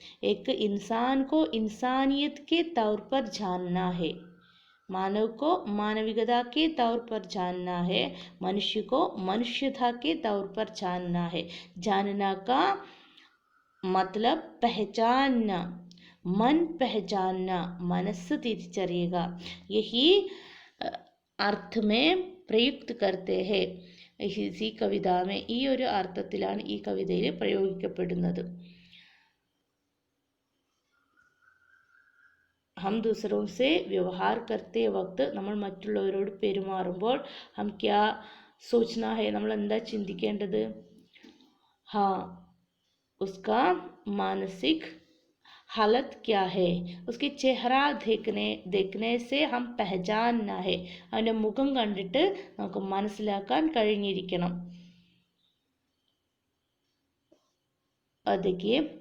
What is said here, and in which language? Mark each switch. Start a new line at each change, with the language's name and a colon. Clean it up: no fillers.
Hindi: एक इंसान को इंसानियत के तौर पर जानना है, मानव को मानविकता के तौर पर जानना है, मनुष्य को मनुष्यता के तौर पर जानना है. जानना का मतलब पहचानना, मन पहचानना,
Malayalam: മനസ്സ് തിരിച്ചറിയുക.
Hindi: यही अर्थ में प्रयुक्त करते हैं इसी कविता में.
Malayalam: ഈ ഒരു അർത്ഥത്തിലാണ് ഈ കവിതയിൽ പ്രയോഗിക്കപ്പെടുന്നത്.
Hindi: हम दूसरों से व्यवहार करते वक्त,
Malayalam: നമ്മൾ മറ്റുള്ളവരോട് പെരുമാറുമ്പോൾ,
Hindi: हम क्या सोचना है,
Malayalam: നമ്മൾ എന്താ ചിന്തിക്കേണ്ടത്?
Hindi: हाँ, उसका मानसिक हालत क्या है, उसके चेहरा देखने से हम पहचानना है,
Malayalam: അവൻ്റെ മുഖം കണ്ടിട്ട് നമുക്ക് മനസ്സിലാക്കാൻ കഴിഞ്ഞിരിക്കണം.
Hindi: देखिए,